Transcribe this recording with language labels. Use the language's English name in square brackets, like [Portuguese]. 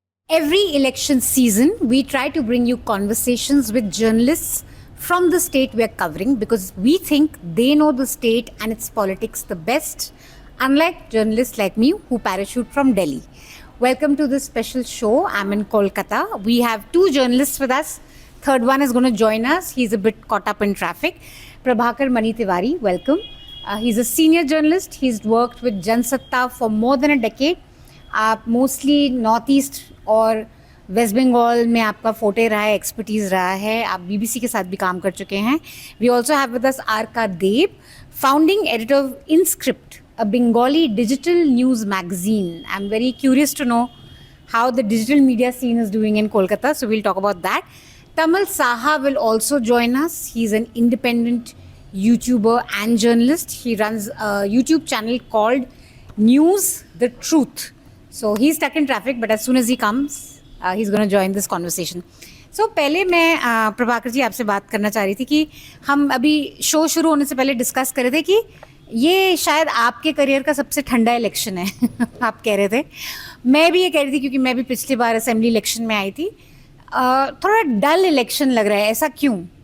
[English] Every election season, we try to bring you conversations with journalists from the state we are covering because we think they know the state and its politics the best, unlike journalists like me who parachute from Delhi. Welcome to this special show. I'm in Kolkata. We have two journalists with us. Third one is going to join us. He's a bit caught up in traffic. Prabhakar Mani Tiwari, welcome. He's a senior journalist. He's worked with Jansatta for more than a decade. [Hindi] आप mostly north east और waste Bengal में आपका फोटे रहा है, expertise रहा है. [English] आप बीबीसी के साथ भी काम कर चुके हैं. We also have with us R Dev, founding editor of Inscript, a Bengali digital news magazine. I'm very curious to know how the digital media scene is doing in Kolkata, so we'll talk about that. Tamal Saha will also join us. He's an independent YouTuber and journalist. He runs a YouTube channel called News the Truth. So he's stuck in traffic, but as soon as he comes, he's going to join this conversation. [Hindi] So पहले मैं प्रभाकर जी आपसे बात करना चाह रही थी कि हम अभी शो शुरू होने से पहले डिस्कस कर रहे थे कि ये शायद आपके करियर का सबसे ठंडा इलेक्शन है. आप कह रहे थे, मैं भी ये कह रही थी क्योंकि मैं भी पिछली बार असेंबली इलेक्शन में आई थी. थोड़ा डल इलेक्शन लग रहा है, ऐसा क्यों?